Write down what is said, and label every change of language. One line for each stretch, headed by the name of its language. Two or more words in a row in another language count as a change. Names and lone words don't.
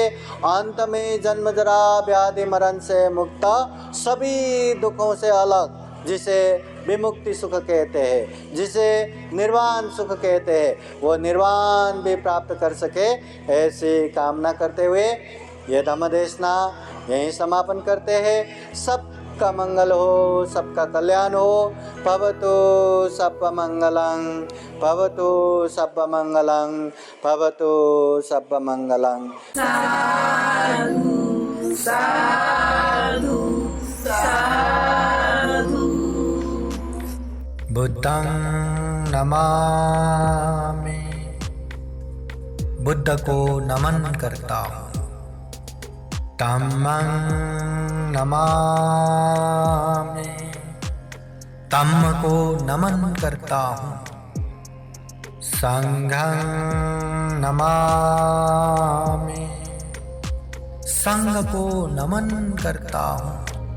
Hindi: अंत में जन्म जरा व्याधि मरण से मुक्त, सभी दुखों से अलग, जिसे विमुक्ति सुख कहते हैं, जिसे निर्वाण सुख कहते हैं, वो निर्वाण भी प्राप्त कर सके, ऐसी कामना करते हुए ये धम्म देशना यहीं समापन करते हैं। सबका मंगल हो, सबका कल्याण हो।
Pali: भवतु सब्ब मंगलं, भवतु सब्ब मंगलं, भवतु सब्ब मंगलं। साधु साधु साधु। बुद्धं नमामि,
Hindi: बुद्ध को नमन करता हूँ।
Pali: धम्मं नमामि,
Hindi: धम्म को नमन करता हूँ।
Pali: संघं नमामि,
Hindi: संघ को नमन करता हूँ।